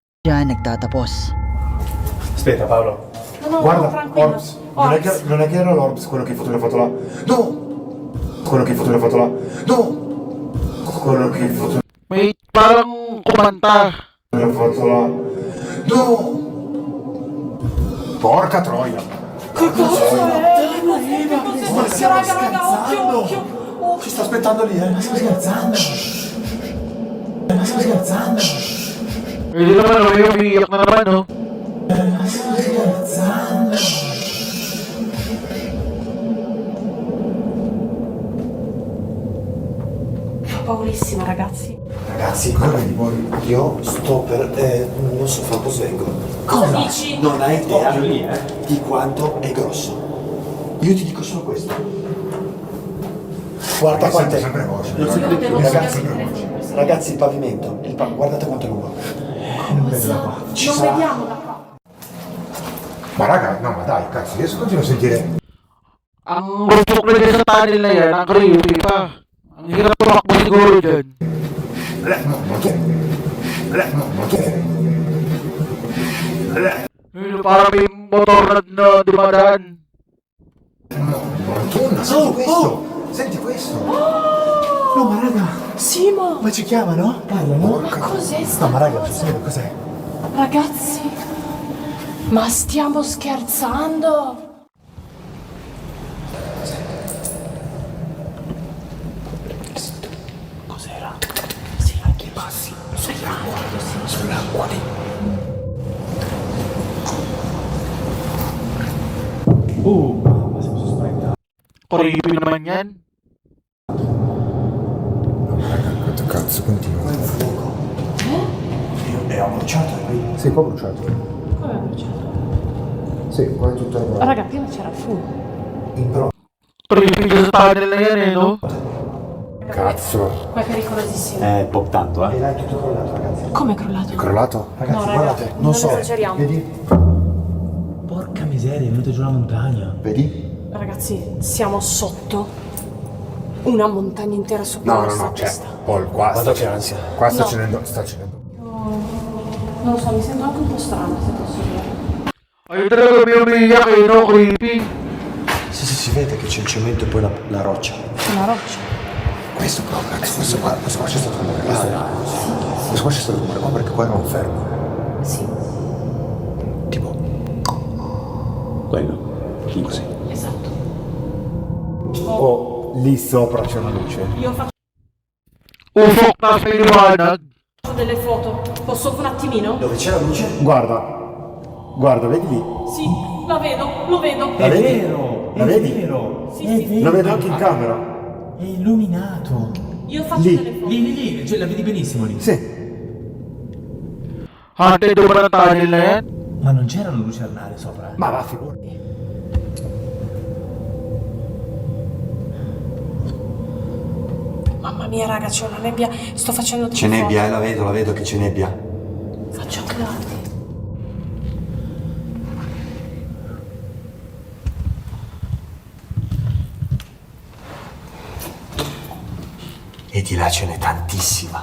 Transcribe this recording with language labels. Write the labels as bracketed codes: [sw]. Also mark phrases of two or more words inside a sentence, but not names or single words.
[tl] siya nagtatapos. [it] Aspetta Paolo. No, Guarda, tranquillo. Orbs. Non è che era l'Orbs quello che hai fatto le foto là? No! Quello che hai fatto le foto là? No! Quello che hai fatto [tl] May parang kumanta. [it] le foto là? No! Porca troia! Raga, Ci sta aspettando lì, Ma stiamo scherzando? Ma stiamo scherzando? [tl] Hindi naman, umiiyak na naman, no? [it] Ma stiamo scherzando? paurissima, ragazzi. Ragazzi, io sto per... non so quanto svengo. Cosa dici? Non hai idea di quanto è grosso. Io ti dico solo questo. Guarda quanto è sempre grosso. Ragazzi, il pavimento, guardate quanto è lungo. Non vediamo da qua. Ma raga, no ma dai, cazzo, adesso continuo a sentire... [tl] Ang rupok na dyan sa tunnel na yan, ang creepy pa. Ang hirap tumakbo siguro dyan. Yun, parang may motor na dumadaan. [it] Senti questo! Senti questo! No ma raga, Simo! ma ci chiamano? Parlano? Ma cos'è No ma raga, cos'è? Ragazzi, ma stiamo scherzando? Cos'era? Sì, anche i passi. Sull'acqua lì. Ma siamo sospettati. [tl] Creepy naman yan. [it] Quanto cazzo continua? Qua è un fuoco. E ho bruciato qui. Sì, qua ho bruciato. Come è bruciato? Sì, qua è tutto arrotato. Raga, prima c'era il fumo. Però... [tl] Creepy dyan sa tunnel na yan, eh, no? [it] Cazzo. Ma è pericolosissimo. Un po' tanto, E là è tutto crollato, ragazzi. Come è crollato? È crollato? Ragazzi, No, raga, guardate. non esageriamo. Vedi? Porca miseria, è venuto giù la montagna. Vedi? Ragazzi, siamo sotto una montagna intera sopra la nostra testa. Paul, qua Quanto c'è ansia? Qua sta No. accendendo. Non lo so, mi sento anche un po' strana, se posso dire. [tl] Ayun talaga may umiiyak, eh, no? Creepy. [it] Sì, si vede che c'è il cemento e poi la roccia. Una roccia. Questo qua, ragazzi, questo qua c'è stato un rumore. Questo qua c'è stato un rumore qua perché qua eravamo fermi. Sì, Tipo, Quello. così. esatto. Oh, lì sopra c'è una luce. Io faccio [tl] Usok, tapos may liwanag. [it] delle foto. Posso un attimino? Dove c'è la luce? Guarda, vedi lì? Sì, la vedo, lo vedo. La vedi? vero, La vedi? vero. Sì, sì. Lo vedo anche in camera. È illuminato. Io faccio Lì. delle foto. Lì, cioè la vedi benissimo lì. Sì. [tl] Haunted ba ng tunnel na yan? [it] Ma non c'erano lucernare sopra. Ma va, figurati. Mamma mia, raga, c'è una nebbia. Sto facendo C'è delle nebbia, la vedo che c'è nebbia. foto. Faccio tardi. E di là ce n'è tantissima.